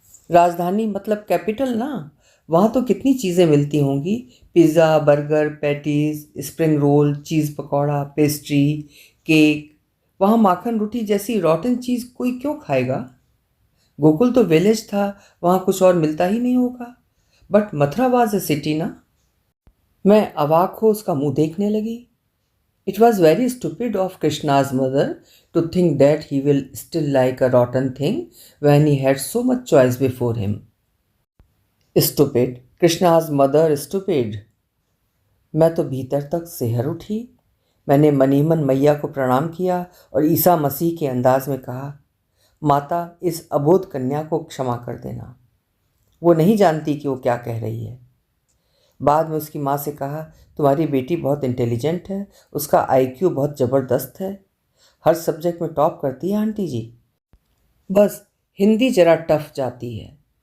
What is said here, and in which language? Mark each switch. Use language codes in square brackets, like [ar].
[hi] राजधानी मतलब कैपिटल ना। वहाँ तो कितनी चीज़ें मिलती होंगी, pizza, burger, patties, spring roll, चीज़ पकौड़ा, पेस्ट्री, केक। वहाँ माखन रोटी जैसी रॉटन चीज़ कोई क्यों खाएगा? गोकुल तो विलेज था, वहाँ कुछ और मिलता ही नहीं होगा। [en] but Mathura was a city [hi] ना। मैं अवाक हो उसका मुंह देखने लगी। [en] It was very stupid of Krishna's mother to think that he will still like a rotten thing when he had so much choice before him. Stupid, Krishna's mother stupid. [hi] मैं तो भीतर तक सिहर उठी। मैंने मनी मन मैया को प्रणाम किया और ईसा मसीह के अंदाज में कहा, माता इस अबोध कन्या को क्षमा कर देना, वो नहीं जानती कि वो क्या कह रही है। बाद में उसकी माँ से कहा, तुम्हारी बेटी बहुत इंटेलिजेंट है, उसका आईक्यू बहुत ज़बरदस्त है, हर सब्जेक्ट में टॉप करती है आंटी जी, बस हिंदी जरा टफ जाती है।